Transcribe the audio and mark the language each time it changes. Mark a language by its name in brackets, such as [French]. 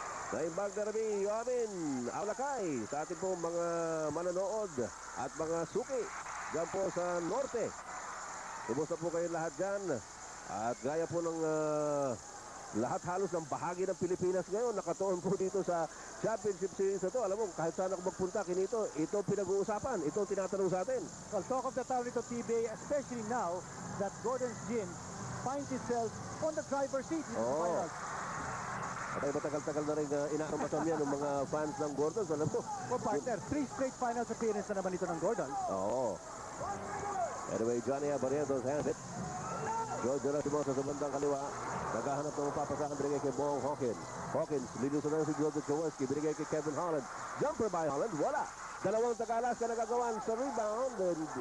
[Iloko] Naimbag na rami, Yoamin, Aulakay, [Filipino] sa ating pong mga manonood at mga suki dyan po sa norte. Kumusta po kayo lahat dyan? At gaya po ng lahat halos ng bahagi ng Pilipinas ngayon, nakatuon po dito sa Championship Series na to. Alam mo, kahit saan ako magpunta, kinito, ito pinag-uusapan, ito tinatanong sa atin. [English] Well, talk of the town ito, TBA, especially now that Gordon's Gym finds itself on the driver's seat in the finals. [Filipino] At matagal-tagal na rin inaarmatan yan ng mga fans ng Gordon. Alam mo. [English] Well, partner, 3 straight finals appearance [Filipino] na naman ito ng [English] Gordon. [Filipino] Oo. [English] Anyway, Johnny Abarrientos hand it. [Filipino] George Lastimosa sa bandang kaliwa. Naghahanap ng mapapasahan, binigay kay Bong Hawkins. Hawkins, lilusan na si Dodo Jaworski. Binigay kay Kevin Holland. [English] Jumper by Holland, [Filipino] wala. Dalawang taga-Alaska nagagawan sa rebound. And